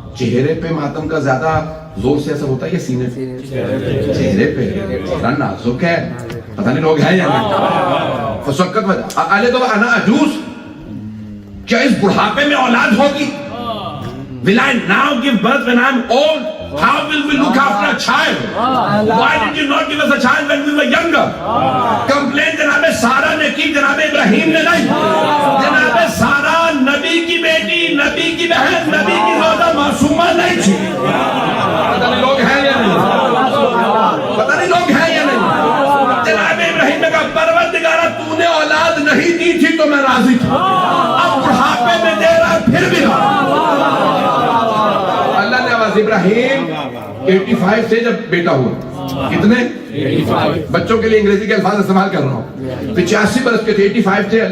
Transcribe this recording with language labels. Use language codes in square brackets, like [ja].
[ur] چہرے پہ ماتم کا زیادہ زور سے ایسا ہوتا ہے یا سینے پہ؟ چہرے پہ. چہرہ نازک ہے, پتہ نہیں لوگ ہیں یا نہیں. [ar] فسکت وجہ آلے تو انا عجوز, [ur] کیا اس بڑھاپے میں اولاد ہوگی؟ [en] Will I now give birth when I'm old? How will we look after a child? Why did you not give us a child when we were younger? [ur] Complaint جناب سارہ نے کی, جناب ابراہیم نے نہیں. جناب سارہ نبی کی بیٹی, نبی کی بہن, نبی کی زوجہ معصومہ نہیں تھی. پتہ نہیں لوگ ہیں یا نہیں, پتہ نہیں لوگ ہیں یا نہیں. جناب ابراہیم نے کہا پروردگارہ تو نے اولاد نہیں دی تھی تو میں راضی تھا, اب بڑھاپے میں دے رہا پھر بھی اللہ نے آواز ابراہیم 85 سے جب بیٹا ہوا, کتنے 85 بچوں کے لیے انگریزی کے الفاظ استعمال کر رہا ہوں, 85 برس کے تھے, 85 تھے.